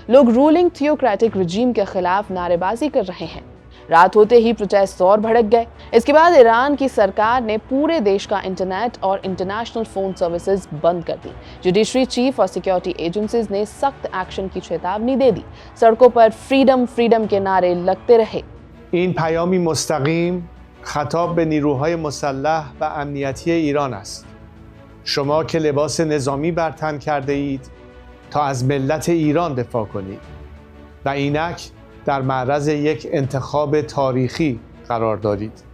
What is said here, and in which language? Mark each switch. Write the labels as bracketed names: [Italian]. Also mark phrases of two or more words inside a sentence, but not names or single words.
[Hindi] लोग [English] ruling theocratic regime [Hindi] के खिलाफ नारेबाजी कर रहे हैं। रात होते ही प्रोटेस्ट और भड़क गए। इसके बाद ईरान की सरकार ने पूरे देश का इंटरनेट और [English] international phone services [Hindi] बंद कर दी। [English] judiciary chief [Hindi] और [English] security agencies [Hindi] ने सख्त एक्शन की चेतावनी दे दी। सड़कों पर [English] freedom freedom [Hindi] के नारे लगते रहे। [Persian] این پیامی مستقیم خطاب به نیروهای مسلح و امنیتی ایران است. شما که لباس نظامی بر تن کرده اید تا از ملت ایران دفاع کنید و اینک در معرض یک انتخاب تاریخی قرار دارید.